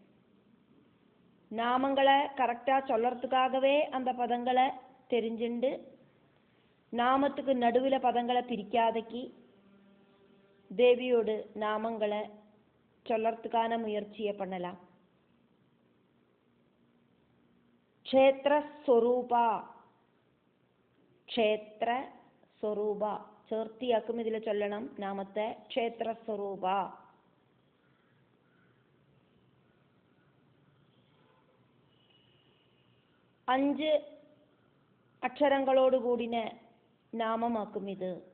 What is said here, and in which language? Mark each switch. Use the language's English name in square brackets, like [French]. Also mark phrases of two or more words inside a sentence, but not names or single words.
[Tamil] நாமங்களை கரெக்டா சொல்லறதுக்காகவே அந்த பதங்களை தெரிஞ்சுண்டு நாமத்துக்கு நடுவில் பதங்களை பிரிக்காதக்கி தேவியோடு நாமங்களை சொல்லறதுக்கான முயற்சியை பண்ணலாம். [Malayalam] க்ஷேத்ர ஸ்வரூபா, க்ஷேத்ர ஸ்வரூபா ചേർത്തിയാക്കും ഇതിൽ ചൊല്ലണം നാമത്തെ. ക്ഷേത്ര സ്വരൂപ, അഞ്ച് അക്ഷരങ്ങളോടുകൂടിന നാമമാക്കും ഇത്.